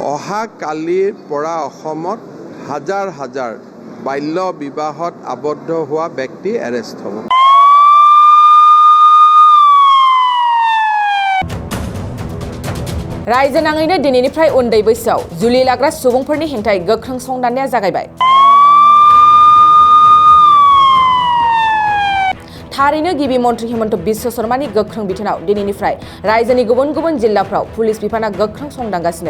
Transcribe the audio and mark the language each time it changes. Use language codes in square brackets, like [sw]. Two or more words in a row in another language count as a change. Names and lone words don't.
[as] অহা কালিৰ পৰা অসমত হাজাৰ হাজাৰ বাল্য বিবাহত আবদ্ধ হোৱা ব্যক্তি এৰেষ্ট হ'ব। [brx] रायजो नाङैनो दिनैनिफ्राय उन्दै बैसोआव जुलि लाग्रा सुबुंफोरनि हेंथायै गोख्रों संदाननाया जागायबाय। थारैनो गिबि मन्थ्रि हिमन्त बिश्व शर्मानि गोख्रों बिथोनाव दिनैनिफ्राय रायजोनि गुबुन गुबुन जिल्लाफ्राव पुलिस बिफाना गोख्रों संदांगासिनो।